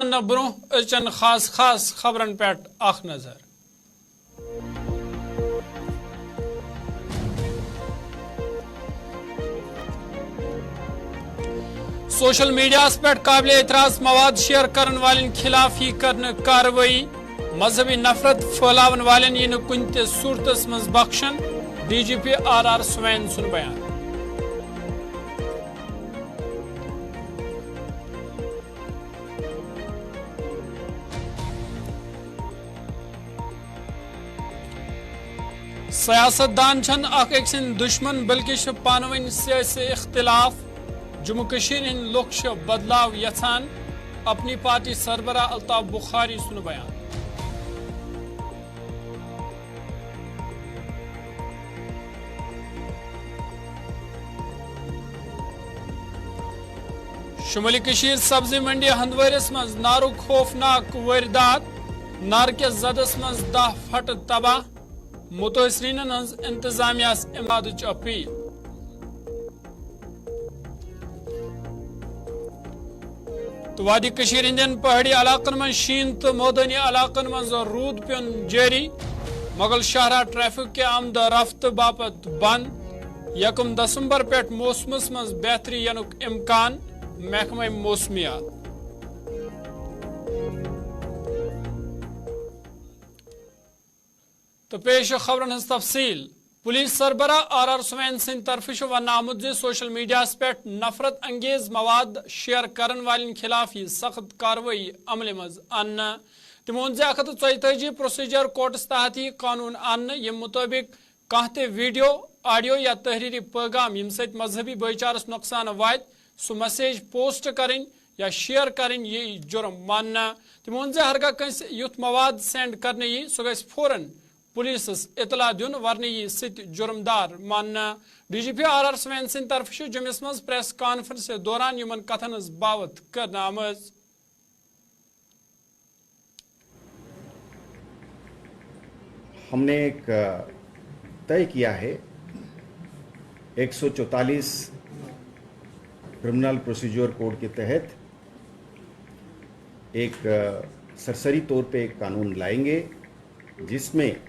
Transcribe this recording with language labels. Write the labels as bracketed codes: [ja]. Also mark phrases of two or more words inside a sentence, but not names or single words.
[ks] برو اچن خاص خبرن پہ اخ نظر [en] social media [ks] پہ قابل اعتراض مواد شیئر کرن والن خلاف ہی کرن کاروائی مذہبی نفرت پھیلاون والن یہ کن تہ صورتس مز بخشن ڈی جی پی آر آر سوین سن بیان سیاست دان چھن اخ ایک سن دشمن بلکہ پانوین سیاسی اختلاف جموں کشیر ہند لوگ بدلاو یژھان اپنی پارٹی سربراہ الطاف بخاری سن بیان شمالی کشیر سبزی منڈی ہندوارس مز نارک خوفناک واردات نار کے زدس مز 10 پھٹ تباہ متاثرین ہز انتظامیہ امداد اپیل تو وادی کشیر ہندین پہاڑی علاقن من شین تو مودانی علاقن من رود پیون جاری مغل شاہراہ ٹریفک کے آمد رفت باپت بند 1 دسمبر پیٹ موسمس من بہتری ینک امکان محکمہ موسمیات تو پیش خبرن ہز تفصیل پولیس سربراہ آر آر سوین سند طرف ون آمت [en] social media [ks] پہ نفرت انگیز مواد شیئر کرن والن خلاف یہ سخت کاروائی عمل مز ان تمو 134 پروسیجر کوڈس تحت یہ قانون ان یم مطابق کانہ تہ [en] video audio [ks] یا تحریری پیغام یم ست مذہبی بھائی چارس نقصان وات سو میسیج [ur] پوسٹ کریں یا شیئر کریں [ks] یہ جرم ماننا تمو ہرگاہ کنس یوت مواد سینڈ کرنے یہ سہ گژھِ فوراً پولیس اطلاع دن ورنہ یہ ست جرمدار ماننا ڈی جی پی آر آر سوین سند طرف جمس مز [en] press conference [ks] دوران یمن کتھن ہز باوت کرنا آمز [ur] ہم نے ایک طے کیا ہے 144 [en] criminal procedure code [ur] کے تحت ایک سرسری طور پہ ایک قانون لائیں گے جس میں